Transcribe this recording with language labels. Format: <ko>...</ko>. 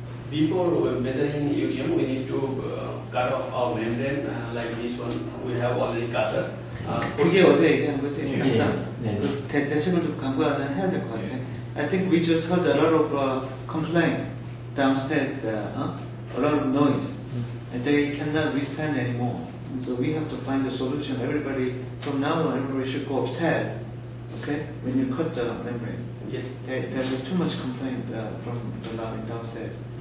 <en>Before measuring UTM, we need to cut off our membrane like this one. We have already cut it.</en> <ko>그게 어제 얘기한 거지. 네, 약간 네. 대책을 좀 강구하는 해야 될 것 같아.</ko> <en>I think we just heard a lot of complaint downstairs, a lot of noise, and they cannot withstand anymore. So we have to find a solution. Everybody, from now on, everybody should go upstairs. Okay, when you cut the membrane. Yes. There's too much complaint from the line downstairs.</en>